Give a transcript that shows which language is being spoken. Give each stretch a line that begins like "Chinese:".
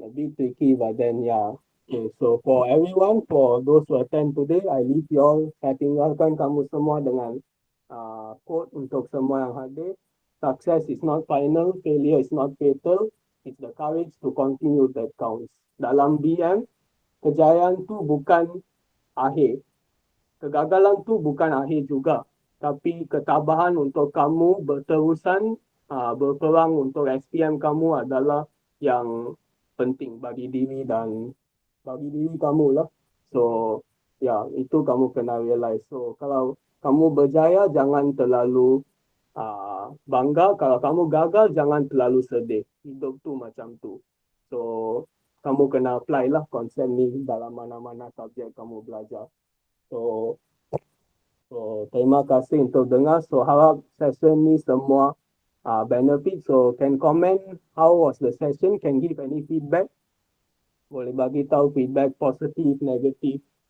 English: A bit tricky, but then, yeah. Okay, so for everyone, for those who attend today, I leave you all.
Malay: Saya tinggalkan kamu semua dengan quote untuk semua yang hadir.
English: Success is not final, failure is not fatal. It's the courage to continue that counts.
Malay: Dalam BM, kejayaan tu bukan akhir. Kegagalan tu bukan akhir juga. Tapi ketabahan untuk kamu berterusan berperang untuk SPM kamu adalah yang penting bagi diri dan bagi diri kamu lah. So, ya, itu kamu kena realize. So, kalau kamu berjaya, jangan terlalu bangga. Kalau kamu gagal, jangan terlalu sedih. Hidup tu macam tu. So, kamu kena apply lah konsep ni dalam mana-mana subjek kamu belajar. So, terima kasih untuk dengar. So, harap session ni semua benefit.
English: So, can comment how was the session, can give any feedback.
Malay: Boleh bagi tahu feedback positif, negatif.